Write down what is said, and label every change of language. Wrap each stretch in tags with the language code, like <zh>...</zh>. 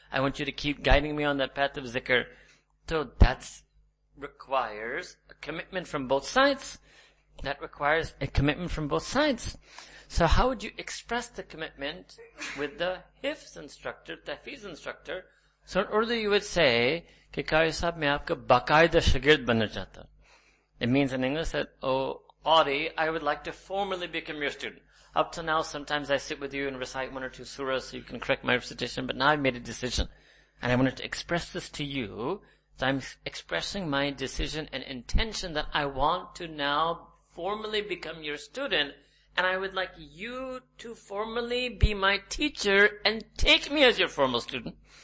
<en>I want you to keep guiding me on that path of zikr. So that requires a commitment from both sides. That requires a commitment from both sides. So how would you express the commitment with the hifz instructor, tahfiz instructor? So in Urdu you would say,</en> <ur>कि कारी साहब मैं आपका बाकायदा शागिर्द बनना चाहता.</ur> <en>It means in English that, oh, Audi, I would like to formally become your student. Up to now, sometimes I sit with you and recite 1 or 2 surahs so you can correct my recitation, but now I've made a decision. And I wanted to express this to you. So I'm expressing my decision and intention that I want to now formally become your student, and I would like you to formally be my teacher and take me as your formal student.</en>